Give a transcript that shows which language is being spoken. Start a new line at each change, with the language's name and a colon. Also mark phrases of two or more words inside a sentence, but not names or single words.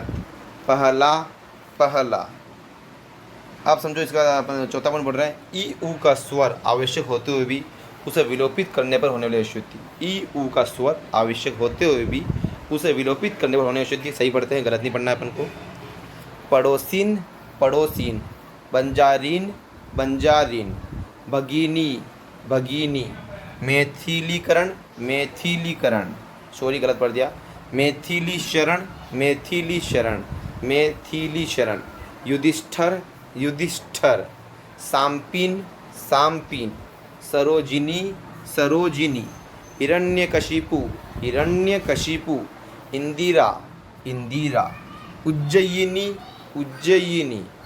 Hindi: पहला, पहला। आप समझो इसका चौथा पॉइंट बढ़ रहा है। ई ऊ का स्वर आवश्यक होते हुए भी उसे विलोपित करने पर होने वाली अशुद्धि। ई ऊ का स्वर आवश्यक होते हुए भी उसे विलोपित करने पर होने वाली अशुद्धि। सही पढ़ते हैं, गलत नहीं पढ़ना है अपन को। पड़ोसिन, पड़ोसिन। बंजारीन, बंजारीन। भगिनी, भगिनी। मैथिलीकरण, मैथिलीकरण। सॉरी, गलत पढ़ दिया। मैथिली शरण, मैथिली शरण। मैथिली शरण। युधिष्ठर, युधिष्ठर। सांपिन, सांपिन। सरोजिनी, सरोजिनी। हिरण्यकशिपु, हिरण्यकशिपु। इंदिरा, इंदिरा। उज्जयिनी, उज्जयिनी।